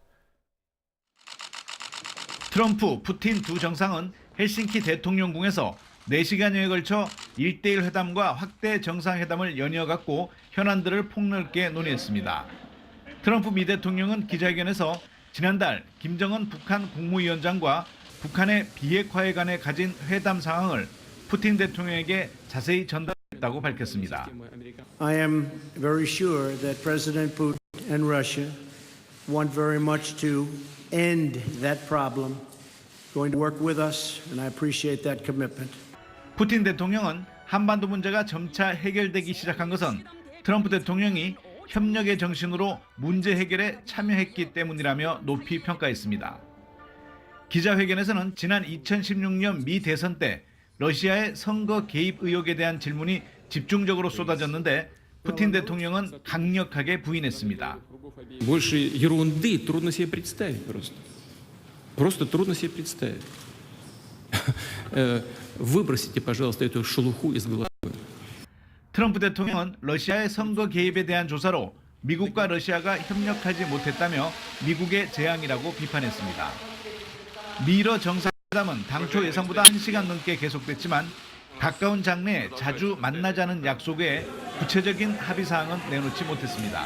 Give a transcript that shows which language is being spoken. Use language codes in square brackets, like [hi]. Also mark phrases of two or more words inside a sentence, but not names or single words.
[ko] 트럼프, 푸틴 두 정상은 헬싱키 대통령궁에서 4시간여에 걸쳐 1대1 회담과 확대 정상회담을 연이어갖고 현안들을 폭넓게 논의했습니다. 트럼프 미 대통령은 기자회견에서 지난달 김정은 북한 국무위원장과 북한의 비핵화에 관해 가진 회담 상황을 푸틴 대통령에게 자세히 전달했다고 밝혔습니다. [en] I am very sure that President Putin and Russia want very much to end that problem. Going to work with us, and I appreciate that commitment. [ko] 푸틴 대통령은 한반도 문제가 점차 해결되기 시작한 것은 트럼프 대통령이 협력의 정신으로 문제 해결에 참여했기 때문이라며 높이 평가했습니다. 기자회견에서는 지난 2016년 미 대선 때 러시아의 선거 개입 의혹에 대한 질문이 집중적으로 쏟아졌는데 푸틴 대통령은 강력하게 부인했습니다. [ru] Больше ерунды трудно себе представить просто. Просто трудно себе представить. Выбросите, пожалуйста, эту шелуху из головы. [ko] 트럼프 대통령은 러시아의 선거 개입에 대한 조사로 미국과 러시아가 협력하지 못했다며 미국의 재앙이라고 비판했습니다. 미러 정상회담은 당초 예상보다 1시간 넘게 계속됐지만 가까운 장래에 자주 만나자는 약속 외에 구체적인 합의 사항은 내놓지 못했습니다.